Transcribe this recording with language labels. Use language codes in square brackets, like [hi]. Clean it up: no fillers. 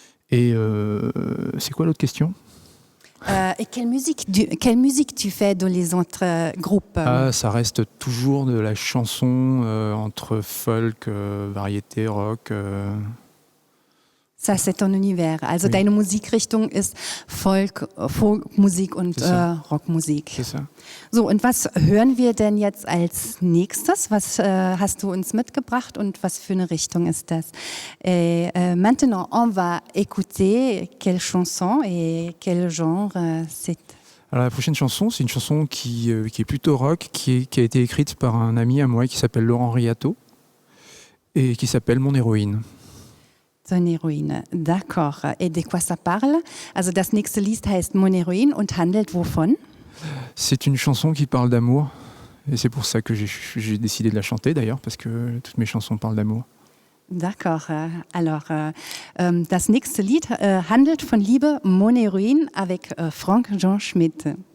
[fr] Et c'est quoi l'autre question? Et quelle musique tu fais dans les autres groupes? Ça reste toujours de la chanson entre folk, variété, rock. Ça, c'est ton univers. Also oui. [de] Deine Musikrichtung ist Folkmusik und Rockmusik. [fr] C'est ça. [de] So, und was hören wir denn jetzt als nächstes? Was hast du uns mitgebracht und was für eine Richtung ist das? [fr] Et maintenant, on va écouter quelle chanson et quel genre c'est. Alors la prochaine chanson, c'est une chanson qui est plutôt rock, qui a été écrite par un ami à moi qui s'appelle Laurent Riato et qui s'appelle Mon héroïne. Son Heroine, d'accord. Et de quoi ça parle? [de] Also das nächste Lied heißt Mon Héroïne und handelt wovon? [fr] C'est une chanson qui parle d'amour. Et c'est pour ça que j'ai décidé de la chanter d'ailleurs, parce que toutes mes chansons parlent d'amour. D'accord. Alors, [de] das nächste Lied handelt von Liebe, Mon Héroïne, avec Frank Jean Schmidt.